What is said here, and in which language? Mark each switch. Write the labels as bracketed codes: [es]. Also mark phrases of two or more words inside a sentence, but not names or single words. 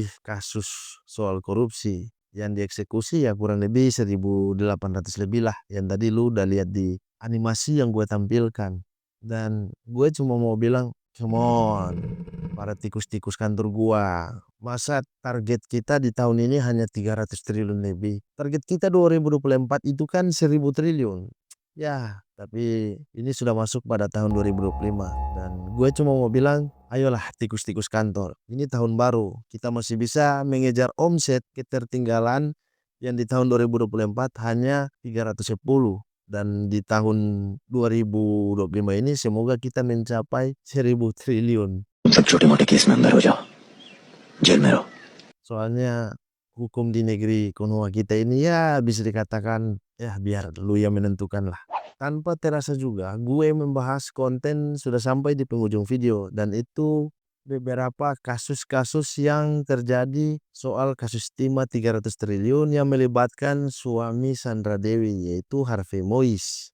[id] kasus soal korupsi yang dieksekusi, ya kurang lebih 1800 lebih lah, yang tadi lu udah lihat di animasi yang gue tampilkan. Dan gue cuma mau bilang, [en] come on, [id] para tikus-tikus kantor gua, masa target kita di tahun ini hanya 300 triliun lebih? Target kita 2024 itu kan 1000 triliun. Ya, tapi ini sudah masuk pada tahun 2025. Dan gue cuma mau bilang, ayolah tikus-tikus kantor. Ini tahun baru, kita masih bisa mengejar omset ketertinggalan yang di tahun 2024 hanya 310. Dan di tahun 2025 ini semoga kita mencapai 1000 triliun. [hi] सब छोटे मोटे केस में अंदर हो जाओ, जेल में रहो. [id] Soalnya hukum di negeri Konoha kita ini ya bisa dikatakan ya biar lu yang menentukan lah. Tanpa terasa juga gue membahas konten sudah sampai di penghujung video, dan itu beberapa kasus-kasus yang terjadi soal kasus timah 300 triliun yang melibatkan suami Sandra Dewi, yaitu Harvey Moise.